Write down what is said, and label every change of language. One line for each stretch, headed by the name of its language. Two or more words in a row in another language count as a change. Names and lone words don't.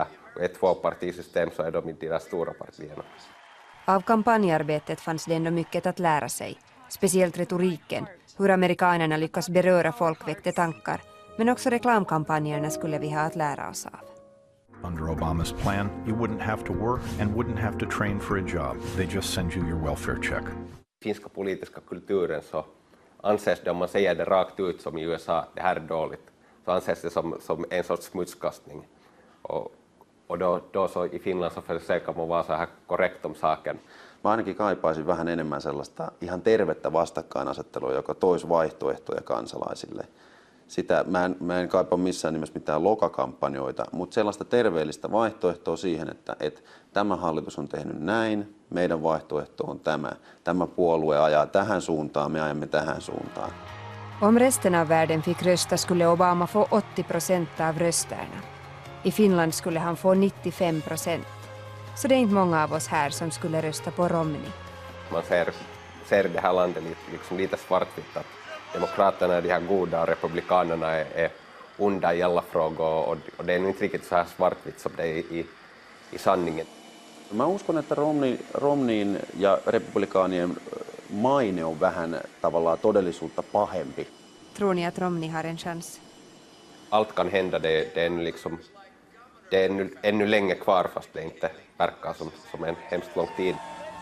Swedish: Ett tvåpartisystem så är de inte de stora partierna. Av kampanjarbetet fanns det ändå mycket att lära sig. Speciellt retoriken, hur amerikanerna lyckas beröra folk väckte tankar. Men också reklamkampanjerna skulle vi ha att lära oss av.
English: Under Obama's plan, you wouldn't have to work and wouldn't have to train for a job. They just send you your welfare check.
Swedish: Finska politiska kulturen så anses det, om man säger det rakt ut som i USA, det här är dåligt, så anses det som en sorts smutskastning. Och då så i Finland så försöker man vara så här korrekt om saken.
Finnish: Mä ainakin kaipaisin vähän enemmän sellaista ihan tervettä vastakkainasettelua, joka toisi vaihtoehtoja kansalaisille. Sitä mä en kaipaa missään nimessä mitään lokakampanjoita, mutta sellaista terveellistä vaihtoehtoa siihen, että tämä hallitus on tehnyt näin, meidän vaihtoehto on tämä. Tämä puolue ajaa tähän suuntaan, me ajamme tähän suuntaan.
Swedish: Om resten av världen fick rösta skulle Obama få 80% av rösterna. I Finland skulle han få 95%. Så det är inte många av oss här som skulle rösta på Romney. Man ser det här landet liksom lite svartvitt, att demokraterna är de här goda och republikanerna är onda i alla frågor och det är inte riktigt så här svartvitt som det är i sanningen.
Finnish: Mä uskon, että Romneyn ja republikaanien maine on vähän tavallaan todellisuutta pahempi.
Swedish: Tror ni att Romney har en chans? Allt kan hända, det är ännu länge kvar fast det inte verkar som en hemskt lång tid.